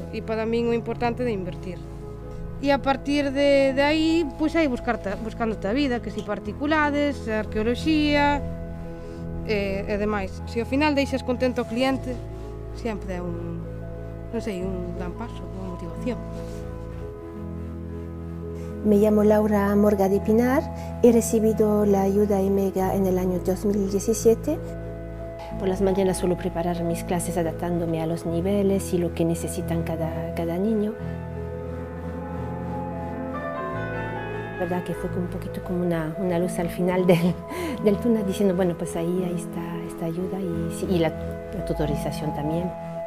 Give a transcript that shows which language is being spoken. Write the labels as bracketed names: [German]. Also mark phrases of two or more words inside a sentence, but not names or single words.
[Galician] E para min o importante é invertir. E a partir de aí, pois aí buscándote a vida, que si particulares, arqueoloxía e demais. Se ao final deixas contento ao cliente, sempre é un gran paso, unha motivación. [Spanish] Me llamo Laura Morga de Pinar, he recibido la ayuda EMEGA en el año 2017. Por las mañanas suelo preparar mis clases adaptándome a los niveles y lo que necesitan cada niño. La verdad que fue un poquito como una luz al final del túnel diciendo, bueno, pues ahí está esta ayuda y la tutorización también.